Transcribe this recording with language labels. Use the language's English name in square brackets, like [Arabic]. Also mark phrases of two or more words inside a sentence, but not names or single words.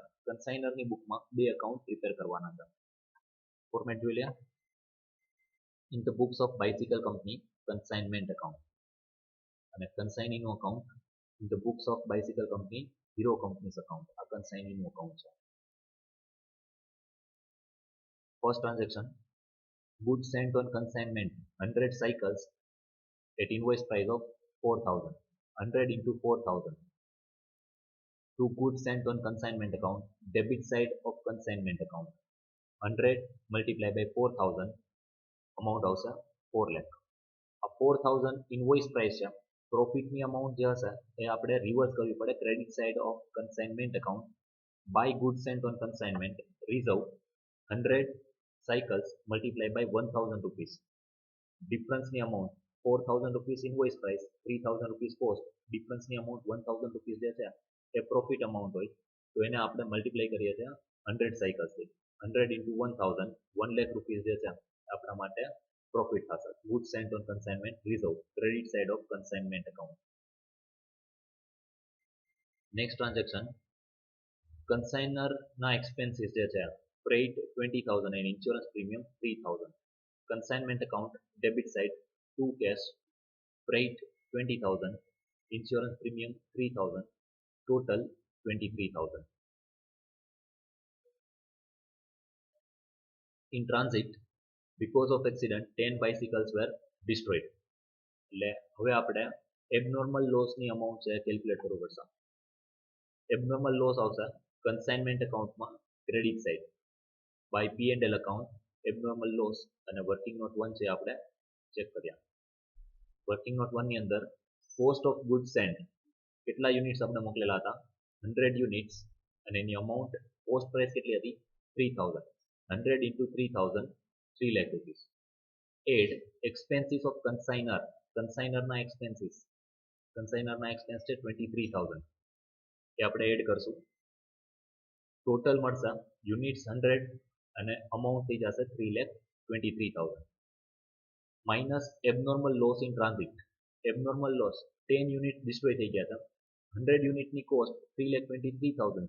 [Gujarati] કન્સાઇનરની બુકમાં બે [English] account prepare [Gujarati] કરવાના છે. ફોર્મેટ જોઈ લે. [English] In the books of bicycle company consignment account અને કન્સાઇનીનું account in the books of bicycle company Hero companies account. [Gujarati] આ કન્સાઇનીનું એકાઉન્ટ છે. [English] First transaction, goods sent on consignment 100 cycles at invoice price of 4,000. 100 into 4,000. Two goods sent on consignment account, debit side of consignment account. 100 multiplied by 4,000, amount આવશે 4 lakh. [Gujarati] આ 4,000 [English] invoice price [Gujarati] છે. પ્રોફિટની અમાઉન્ટ જે હશે એ આપણે રિવર્સ કરવી પડે [English] credit side of consignment account. By good sent on consignment reserve 100 cycles multiplied by 1,000 rupees. Difference ની amount 4,000 rupees invoice price, 3,000 rupees cost, [Gujarati] ડિફરન્સની અમાઉન્ટ 1000 રૂપીસ જે છે એ [English] profit amount [Gujarati] હોય તો એને આપણે મલ્ટીપ્લાય કરીએ છીએ 100 સાયકલ્સથી [English] 100 into 1000 [Gujarati] 1 લાખ રૂપીસ જે છે આપણા માટે પ્રોફિટ થશે [English] goods sent on consignment reserve credit side of consignment account. Next transaction consigner ના expenses [Gujarati] જે છે [English] freight 20000 and insurance premium 3000. Consignment account debit side 2 cash freight 20000 insurance premium 3000 total 23000. In transit because of accident 10 bicycles were destroyed. [Gujarati] એટલે હવે આપણે [English] abnormal loss [Gujarati] ની amount છે કેલ્ક્યુલેટ કરવું પડશે. [English] abnormal loss આવશે consignment account માં credit side by P&L account abnormal loss અને working note 1 [Gujarati] છે આપણે ચેક કર્યા. [English] working note 1 [Gujarati] ની અંદર [English] cost of goods sent [Gujarati] કેટલા યુનિટ્સ આપણે મોકલેલા હતા 100 યુનિટ્સ અને એની અમાઉન્ટ [English] cost price [Gujarati] કેટલી હતી 3000 [English] 100 into 3000 3 lakh rupees. Add expenses of consigner [Gujarati] ના expenses ના expense છે 23000 એ આપણે એડ કરશું ટોટલ મળશે યુનિટ્સ 100 અને અમાઉન્ટ થઈ જશે 3,23,000 [English] minus abnormal loss in transit abnormal loss [Gujarati] 10 યુનિટ ડિસ્ટ્રોય થઈ ગયા હતા 100 યુનિટની કોસ્ટ 3,23,000